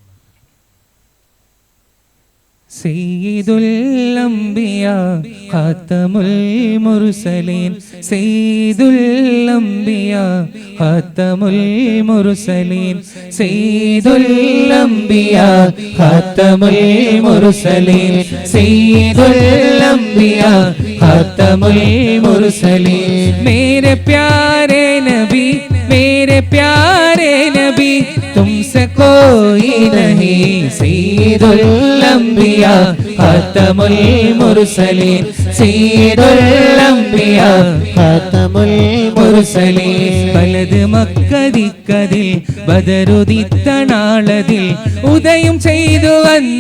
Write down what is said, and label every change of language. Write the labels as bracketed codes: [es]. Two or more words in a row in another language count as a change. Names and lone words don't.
[ar] سيد الأنبياء خاتم المرسلين سيد الأنبياء خاتم المرسلين سيد الأنبياء خاتم المرسلين سيد الأنبياء خاتم المرسلين मेरे [hi] प्यारे नबी मेरे प्यारे नबी तुमसे कोई नहीं [ar] سيد الأنبياء خاتم المرسلين سيد الأنبياء خاتم المرسلين بلد [ml] മക്കദിക്കതിൽ ബദറുദിത്ത നാളതിൽ ഉദയം ചെയ്തു വന്ന